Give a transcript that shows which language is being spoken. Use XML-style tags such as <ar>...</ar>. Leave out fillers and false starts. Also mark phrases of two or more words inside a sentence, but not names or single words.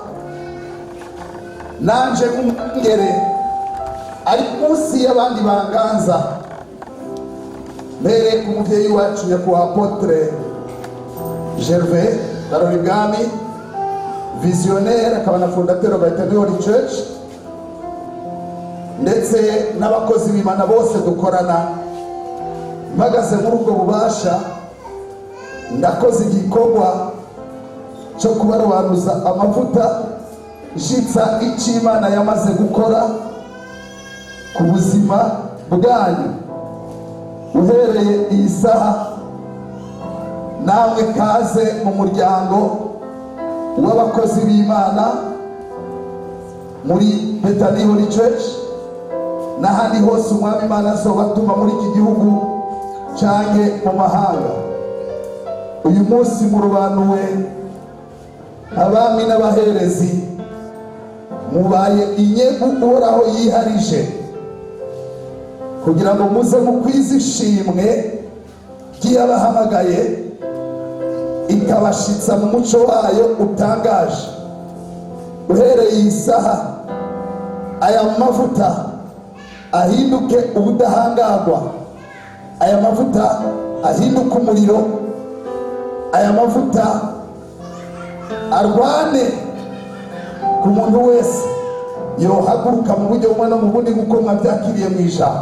<rn>nanje nk'umwungere ari munsi y'abandi banganza, mbereye ku muvyeyi wacu nyakubahwa Apotre Gervais Daroribwami, visionnaire akaba na fondateur wa Bethany Holy Church, ndetse n'abakozi b'Imana bose dukorana. Mpagaze muri ubwo bubasha ndakoze igikorwa cyo kubarobanuza amavuta nshitsa icyo Imana yamaze gukora ku buzima bwanyu. Uhereye iyi saha namwe kaze mu muryango w'abakozi b'Imana muri Bethany Holy Church n'ahandi hose umwami Imana azobatuma muri iki gihugu canke mu mahanga. Uyu munsi murobanuwe abami n'abaherezi, mubaye inyegu uhoraho yiharije kugira ngo muze mukwize ishimwe ry'abahamagaye, ikabashitsa mu muco wayo utangaje. Uhereye iyi saha aya mavuta ahinduke ubudahangarwa, aya mavuta ahinduke umuriro, aya mavuta arwane ku muntu wese yohaguruka mu buryo bumwe no mu bundi nk'uko mwabyakiriye mu ijambo.</rn>